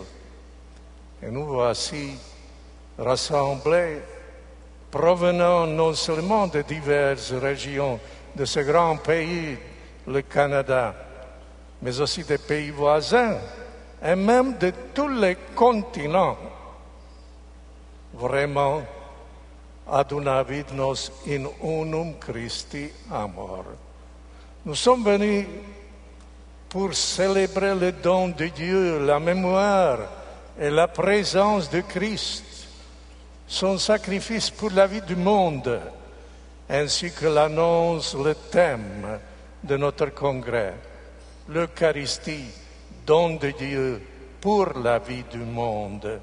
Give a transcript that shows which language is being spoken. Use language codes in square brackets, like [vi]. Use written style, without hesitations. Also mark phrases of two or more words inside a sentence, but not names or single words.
[fr] Et nous voici rassemblés, provenant non seulement de diverses régions de ce grand pays, le Canada, mais aussi des pays voisins et même de tous les continents. Vraiment, [la] adunavid nos in unum Christi amor. [fr] Nous sommes venus pour célébrer le don de Dieu, la mémoire et la présence de Christ, son sacrifice pour la vie du monde, ainsi que l'annonce, le thème de notre congrès, l'Eucharistie, don de Dieu pour la vie du monde.